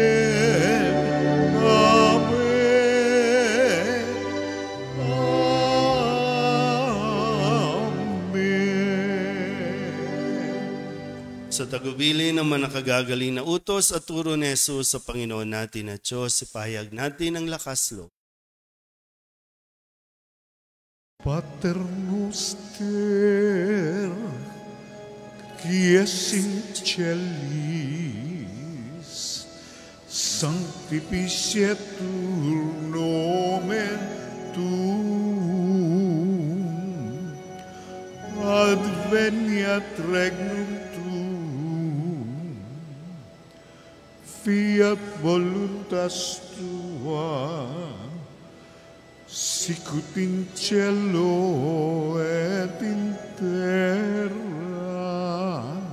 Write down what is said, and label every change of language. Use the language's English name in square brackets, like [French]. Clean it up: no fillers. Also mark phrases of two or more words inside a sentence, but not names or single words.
[Filipino] Sa tagubili ng manakagagaling na utos at turo ni Jesus sa Panginoon natin at Diyos, ipahayag natin ang lakas loob. [Latin] Pater noster, quies in celis, sanctificetur nomen tuum, adveniat regnum tuum, fiat voluntas tua, sicut in cielo et in terra.